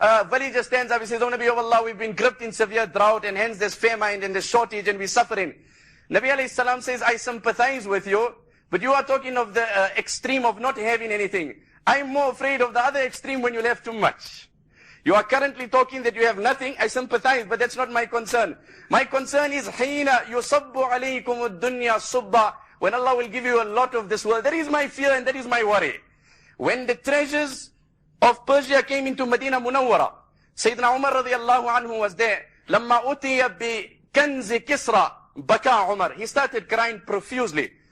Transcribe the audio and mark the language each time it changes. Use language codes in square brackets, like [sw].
[en] Village stands up, he says, oh Nabi of Allah, we've been gripped in severe drought and hence there's famine and there's shortage and we're suffering. Nabi alayhi salam says, I sympathize with you, but you are talking of the extreme of not having anything. I'm more afraid of the other extreme when you'll have too much. You are currently talking that you have nothing. I sympathize, but that's not my concern. My concern is [ar] حِينَ يُصَبُّ عَلَيْكُمُ الدُّنْيَا صُبَّ. [en] When Allah will give you a lot of this world, that is my fear and that is my worry. When the treasures of Persia came into Medina Munawwara, Sayyidina Umar radiallahu anhu was there. [ar] لَمَّا أُتِيَ بِكَنْزِ كِسْرَى بَكَى Umar. [en] He started crying profusely.